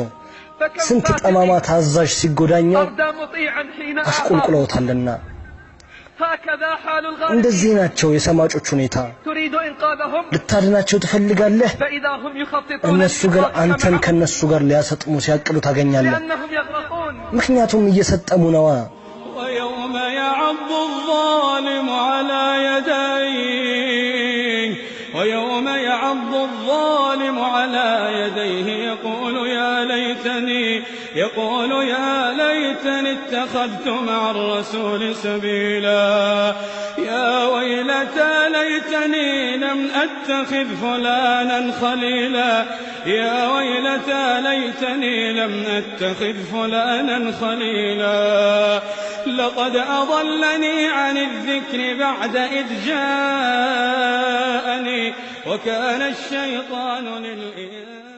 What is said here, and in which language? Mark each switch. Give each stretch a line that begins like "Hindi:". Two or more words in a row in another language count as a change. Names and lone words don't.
Arabic: فكم
Amharic: ስንት
Arabic: فاتق
Amharic: ጠማማ ታዛዥ ሲጎዳኛው
Arabic: أردى مطيعا حين أعطاه
Amharic: አሽቆልቁለውታልና
Arabic: هكذا حال الغالب
Amharic: እንደዚህ ናቸው የሰማጮች ሁኔታ
Arabic: تريد إنقاذهم
Amharic: ልታድናቸው ትፈልጋለህ
Arabic: فإذا هم يخططون
Amharic: እነሱ ግን
Arabic: لإخراجك
Amharic: አንተን
Arabic: معهم
Amharic: ከነሱ ጋር ሊያሰጥሙ ሲያቅሉ ታገኛለህ
Arabic: لأنهم يغرقون
Amharic: ምክንያቱም እየሰጠሙ ነዋ
Arabic: ويوم يعض الظالم على يديه ويوم يعض الظالم على يديه يقول يا ليتني اتخذت مع الرسول سبيلا يا ويلتى ليتني لم أتخذ فلانا خليلا يا ويلتى ليتني لم أتخذ فلانا خليلا لقد أضلني عن الذكر بعد إذ جاءني وكان الشيطان للإنسان